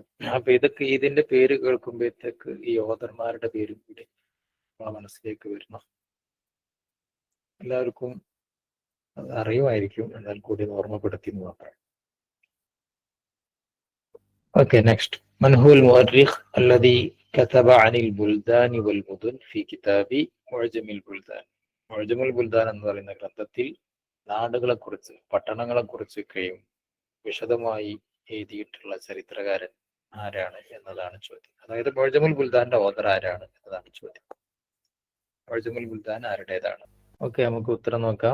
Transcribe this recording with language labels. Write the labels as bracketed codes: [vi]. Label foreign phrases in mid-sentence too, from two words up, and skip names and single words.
[ml] അപ്പൊ ഇതൊക്കെ, ഇതിന്റെ പേര് കേൾക്കുമ്പോഴത്തേക്ക് ഈ ഓതർമാരുടെ പേരും കൂടി നമ്മളെ മനസ്സിലേക്ക് വരണം. എല്ലാവർക്കും അത് അറിയുമായിരിക്കും, എന്നാൽ കൂടി ഓർമ്മപ്പെടുത്തി എന്ന് മാത്രം. ഓക്കെ, നെക്സ്റ്റ്. [ar] من هو المؤرخ الذي كتب عن البلدان والمدن في كتاب معجم البلدان. [ml] معجم البلدان എന്ന് പറയുന്ന ഗ്രന്ഥത്തിൽ നാടുകളെ കുറിച്ച്, പട്ടണങ്ങളെ കുറിച്ചൊക്കെയും വിശദമായി എഴുതിയിട്ടുള്ള ചരിത്രകാരൻ ആരാണ് എന്നതാണ് ചോദ്യം. അതായത് മുഅ്ജമുൽ ബുൽദാന്റെ ഓദർ ആരാണ് എന്നതാണ് ചോദ്യം. മുഅ്ജമുൽ ബുൽദാൻ ആരുടേതാണ്? ഓക്കെ, നമുക്ക് ഉത്തരം നോക്കാം.